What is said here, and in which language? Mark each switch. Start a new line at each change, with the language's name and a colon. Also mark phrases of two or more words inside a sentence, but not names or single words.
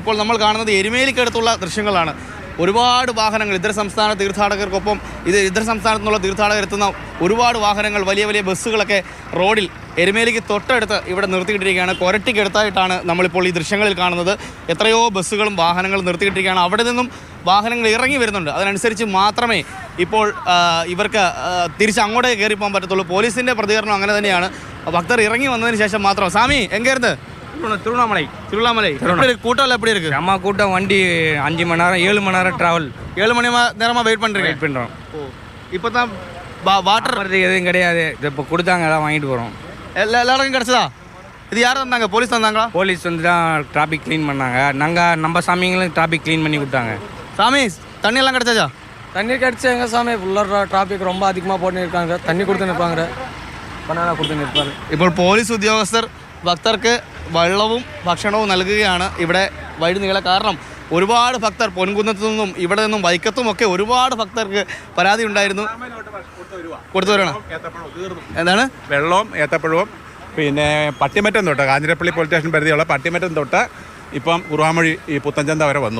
Malayalam: ഇപ്പോൾ നമ്മൾ കാണുന്നത് എരുമേലിക്കടുത്തുള്ള ദൃശ്യങ്ങളാണ്. ഒരുപാട് വാഹനങ്ങൾ ഇതര സംസ്ഥാന തീർത്ഥാടകർക്കൊപ്പം ഇതര സംസ്ഥാനത്തു നിന്നുള്ള തീർത്ഥാടകർ എത്തുന്ന ഒരുപാട് വാഹനങ്ങൾ, വലിയ വലിയ ബസ്സുകളൊക്കെ റോഡിൽ എരുമേലിക്ക് തൊട്ടടുത്ത് ഇവിടെ നിർത്തിയിട്ടിരിക്കുകയാണ്. കൊരട്ടിക്കടുത്തായിട്ടാണ് നമ്മളിപ്പോൾ ഈ ദൃശ്യങ്ങളിൽ കാണുന്നത്. എത്രയോ ബസ്സുകളും വാഹനങ്ങളും നിർത്തിയിട്ടിരിക്കുകയാണ്. അവിടെ നിന്നും വാഹനങ്ങൾ ഇറങ്ങി വരുന്നുണ്ട്. അതിനനുസരിച്ച് മാത്രമേ ഇപ്പോൾ ഇവർക്ക് തിരിച്ച് അങ്ങോട്ടേ കയറി പോകാൻ പറ്റത്തുള്ളൂ. പോലീസിൻ്റെ പ്രതികരണം അങ്ങനെ തന്നെയാണ്. ഭക്തർ ഇറങ്ങി വന്നതിന് ശേഷം മാത്രം.
Tamil: சாமி எங்கே இருந்து? திருவண்ணாமலை. கூட்டம் எப்படி இருக்கு? அம்மா கூட்டம், வண்டி 5 மணி நேரம் 7 மணி நேரம் டிராவல். 7 மணி நேரமாக வெயிட் பண்ணுறோம். இப்போ தான் வாட்டர் வரது எதுவும் கிடையாது. இப்போ கொடுத்தாங்க, எல்லாம் வாங்கிட்டு போகிறோம். எல்லாருக்கும் கிடச்சதா? இது யார் வந்தாங்க? போலீஸ் வந்தாங்களா? போலீஸ் வந்து தான் டிராஃபிக் க்ளீன் பண்ணாங்க. நம்ம சாமிங்களும் டிராஃபிக் க்ளீன் பண்ணி கொடுத்தாங்க. சாமி தண்ணி எல்லாம் கிடச்சாச்சா? தண்ணி கிடச்சி எங்கள் சாமி ஃபுல்லாக டிராஃபிக் ரொம்ப அதிகமாக போட்டு இருக்காங்க. தண்ணி கொடுத்து நிற்பாங்க, பனானா கொடுத்து நிற்பாரு.
Malayalam: ഇപ്പോൾ പോലീസ് ഉദ്യോഗസ്ഥർ ഭക്തർക്ക് വെള്ളവും ഭക്ഷണവും നൽകുകയാണ് ഇവിടെ വഴി നീളെ. കാരണം ഒരുപാട് ഭക്തർ പൊൻകുന്നത്തു നിന്നും ഇവിടെ നിന്നും വൈക്കത്തുമൊക്കെ ഒരുപാട് ഭക്തർക്ക് പരാതി ഉണ്ടായിരുന്നു. കൊടുത്തു വരണം. എന്താണ്? വെള്ളവും ഏത്തപ്പഴവും പിന്നെ പട്ടിമറ്റം തൊട്ട് കാഞ്ഞിരപ്പള്ളി പോലീസ് സ്റ്റേഷൻ പരിധിയുള്ള പട്ടിമറ്റം തൊട്ട് ഇപ്പം കുറുവാമൊഴി ഈ പുത്തൻചന്ത വരെ വന്നു.